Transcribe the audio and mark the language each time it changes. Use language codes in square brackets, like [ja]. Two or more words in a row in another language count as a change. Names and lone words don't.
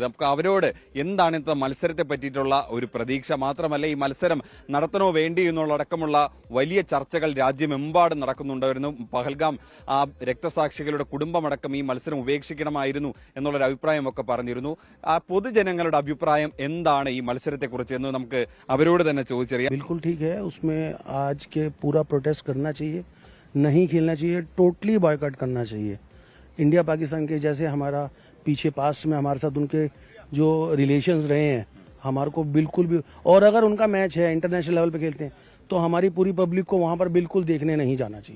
[ml] നമുക്ക് അവരോട് എന്താണ് ഇന്നത്തെ മത്സരത്തെ പറ്റിയിട്ടുള്ള ഒരു പ്രതീക്ഷ, മാത്രമല്ല ഈ മത്സരം നടത്തണോ വേണ്ടി എന്നുള്ളടക്കമുള്ള വലിയ ചർച്ചകൾ രാജ്യമെമ്പാടും നടക്കുന്നുണ്ടായിരുന്നു. പഹൽഗാം ആ രക്തസാക്ഷികളുടെ കുടുംബമടക്കം ഈ മത്സരം ഉപേക്ഷിക്കണമായിരുന്നു എന്നുള്ളൊരു അഭിപ്രായമൊക്കെ പറഞ്ഞിരുന്നു. ആ പൊതുജനങ്ങളുടെ അഭിപ്രായം എന്താണ് ഈ മത്സരത്തെക്കുറിച്ച് എന്ന് നമുക്ക് അവരോട് തന്നെ ചോദിച്ചറിയാം. [hi] बिल्कुल ठीक है, उसमें आज के पूरा प्रोटेस्ट करना चाहिए, नहीं खेलना चाहिए, [en] totally boycott [hi] करना चाहिए. इंडिया पाकिस्तान के जैसे हमारा पीछे पास्ट में हमारे साथ उनके जो रिलेशंस रहे हैं, हमारे को बिल्कुल भी, और अगर उनका मैच है [en] international level [hi] पे खेलते हैं तो हमारी पूरी पब्लिक को वहाँ पर बिल्कुल देखने नहीं जाना चाहिए.